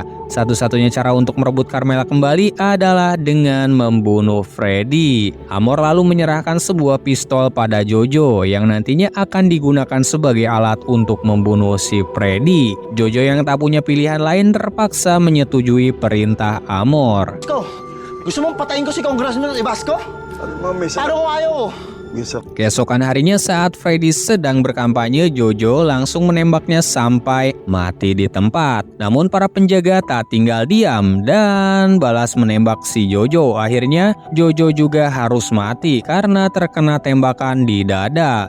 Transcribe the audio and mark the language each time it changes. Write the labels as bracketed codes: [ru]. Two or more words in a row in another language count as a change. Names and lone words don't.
[id] Satu-satunya cara untuk merebut Carmela kembali adalah dengan membunuh Freddy. Amor lalu menyerahkan sebuah pistol pada Jojo yang nantinya akan digunakan sebagai alat untuk membunuh si Freddy. Jojo yang tak punya pilihan lain terpaksa menyetujui perintah Amor. [tl] Ko, gusto mong patayin ko si Congressman Ibasco? Paano kung ayaw? [id] Keesokan harinya saat Freddy sedang berkampanye, Jojo langsung menembaknya sampai mati di tempat. Namun para penjaga tak tinggal diam dan balas menembak si Jojo. Akhirnya Jojo juga harus mati karena terkena tembakan di dada.